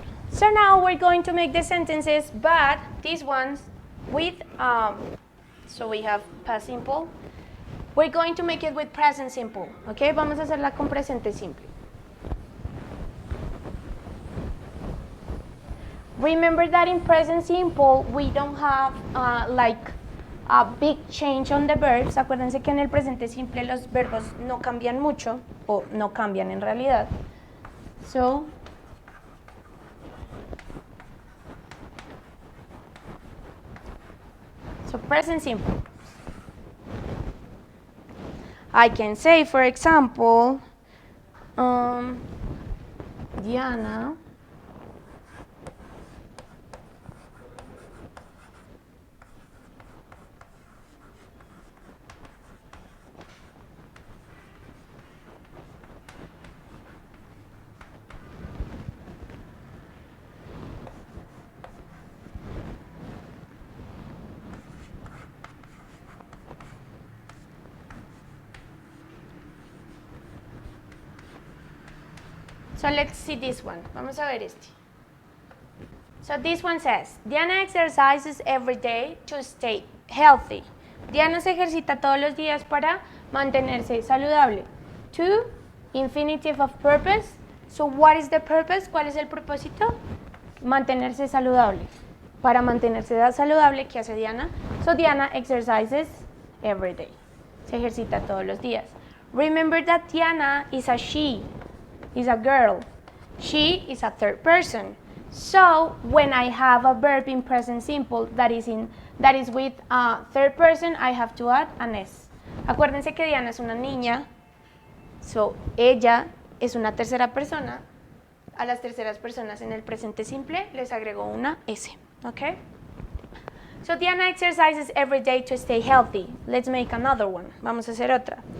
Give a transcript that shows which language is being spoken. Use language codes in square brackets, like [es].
[en] So now we're going to make the sentences, but these ones with, so we have past simple. We're going to make it with present simple, okay? [es] Vamos a hacerla con presente simple. [en] Remember that in present simple, we don't have like a big change on the verbs. [es] Acuérdense que en el presente simple los verbos no cambian mucho, o no cambian en realidad. [en] So, present simple. I can say, for example, Diana So let's see this one. [es] Vamos a ver este. [en] So this one says, Diana exercises every day to stay healthy. [es] Diana se ejercita todos los días para mantenerse saludable. [en] To, infinitive of purpose. So what is the purpose? [es] ¿Cuál es el propósito? Mantenerse saludable. Para mantenerse saludable, ¿qué hace Diana? [en] So Diana exercises every day. [es] Se ejercita todos los días. [en] Remember that Diana is a she. Is a girl. She is a third person. So when I have a verb in present simple that is with a third person, I have to add an S. [es] Acuérdense que Diana es una niña. So ella es una tercera persona. A las terceras personas en el presente simple les agrego una S. [en] Okay? So Diana exercises every day to stay healthy. Let's make another one. [es] Vamos a hacer otra.